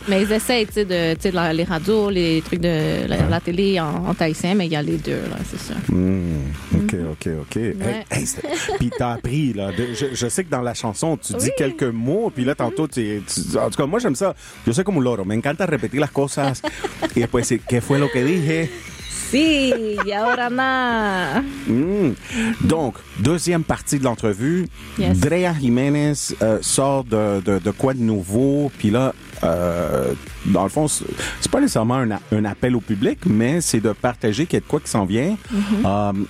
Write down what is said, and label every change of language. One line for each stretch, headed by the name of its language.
French: Mais ils essayent, tu sais, les radios, les trucs de la télé en Tahitien, mais il y a les deux, là, c'est ça. OK. Ouais. Hey, puis t'as appris, là. Je sais que dans la chanson, tu dis quelques mots, puis là, tantôt, en tout cas, moi, j'aime ça.
Spanish: Yo soy como un loro. Me encanta repetir las cosas. Y después decir, ¿qué fue lo que dije? Si, y ahora na.
French: Donc, deuxième partie de l'entrevue.
English: Yes.
French: Drea Jiménez sort de quoi de nouveau? Puis là, dans le fond, c'est pas nécessairement un appel au public, mais c'est de partager qu'il y a de quoi qui s'en vient. Mm-hmm.